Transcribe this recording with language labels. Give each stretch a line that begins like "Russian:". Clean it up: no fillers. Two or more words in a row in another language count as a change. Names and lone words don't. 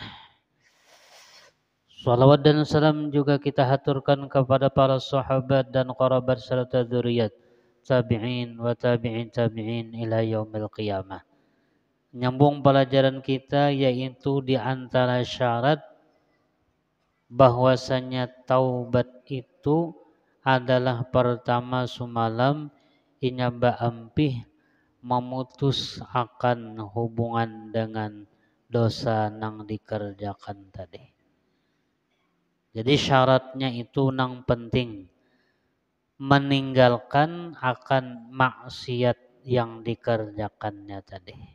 Indonesian: Salawat dan salam juga kita haturkan kepada para sahabat dan kerabat serta
Arabic: ذريات التابعين وتابعي التابعين إلى يوم القيامة.
Indonesian: Nyambung pelajaran kita yaitu di antara syarat bahwasanya taubat itu adalah pertama sumalam inyaba ampih memutus akan hubungan dengan dosa nang dikerjakan tadi. Jadi syaratnya itu nang penting, meninggalkan akan maksiat yang dikerjakannya tadi.